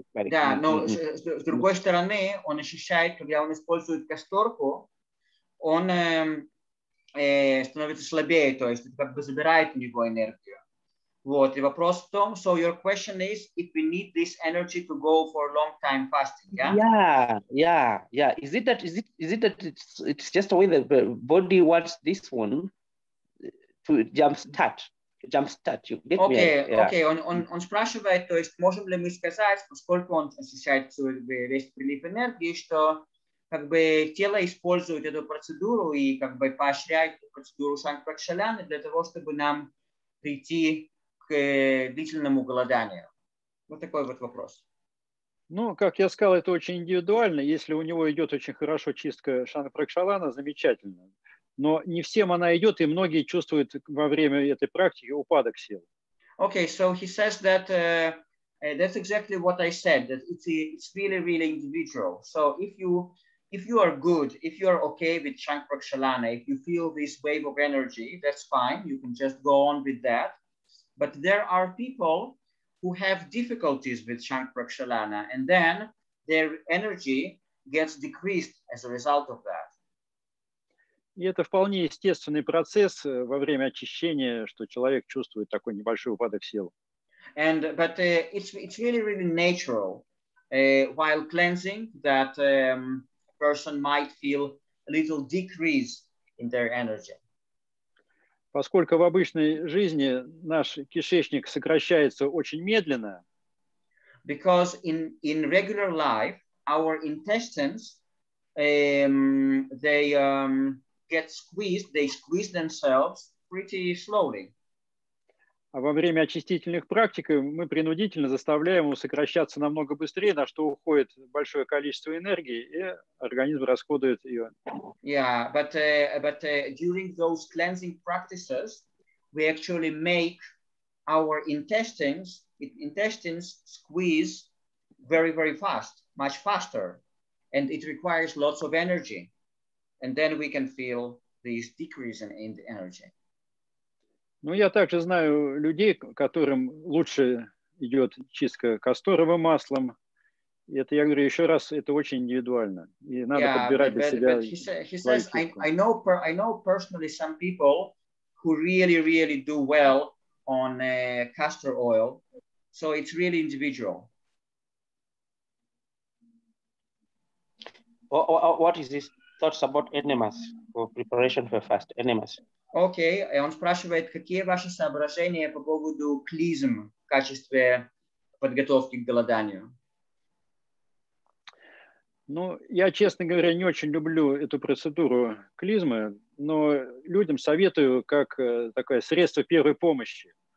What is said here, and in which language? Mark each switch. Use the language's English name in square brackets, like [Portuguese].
[Russian] Да, но с другой стороны, он ощущает, когда он использует касторку, он становится слабее, то есть как бы забирает у него энергию. Вот, и вопрос в том, [English] so your question is if we need this energy to go for long time fasting, yeah? Yeah. Is it that it's just the way the body wants this one to jumpstart? You get me? [Russian] Окей, он спрашивает, то есть можем ли мы сказать, поскольку он ощущает весь прилив энергии, что как бы тело использует эту процедуру и как бы поощряет эту процедуру Shank-Prakshalana для того, чтобы нам прийти к длительному голоданию. Вот такой вот вопрос. Ну, как я сказал, это очень индивидуально. Если у него идет очень хорошо чистка Shank-Prakshalana, замечательно. Но не всем она идет, и многие чувствуют во время этой практики упадок сил. [English] Okay, so he says that that's exactly what I said, that it's really, really individual. So if you are good, if you are okay with Shank-Prakshalana, if you feel this wave of energy, that's fine. You can just go on with that. But there are people who have difficulties with Shank-Prakshalana, and then their energy gets decreased as a result of that. [Russian] И это вполне естественный процесс во время очищения, что человек чувствует такой небольшой упадок сил. [English] But it's really, really natural while cleansing that person might feel a little decrease in their energy. [Russian] Поскольку в обычной жизни наш кишечник сокращается очень медленно. [English] Because in regular life, our intestines they get squeezed, they squeeze themselves pretty slowly. [Russian] А во время очистительных практик мы принудительно заставляем его сокращаться намного быстрее, на что уходит большое количество энергии, и организм расходует ее. [English] Yeah, but during those cleansing practices, we actually make our intestines squeeze very, very fast, much faster, and it requires lots of energy, and then we can feel this decrease in the energy. [Russian] Ну, я также знаю людей, которым лучше идет чистка касторовым маслом. И это, я говорю еще раз, это очень индивидуально. И надо подбирать для себя. [English] He says, I know personally some people who really, really do well on castor oil. So it's really individual. What is this thoughts about enemas for preparation for fast? Enemas. [Russian] Окей, он спрашивает, какие ваши соображения по поводу клизм в качестве подготовки к голоданию? Ну, я, честно говоря, не очень люблю эту процедуру клизмы, но людям советую как такое средство первой помощи.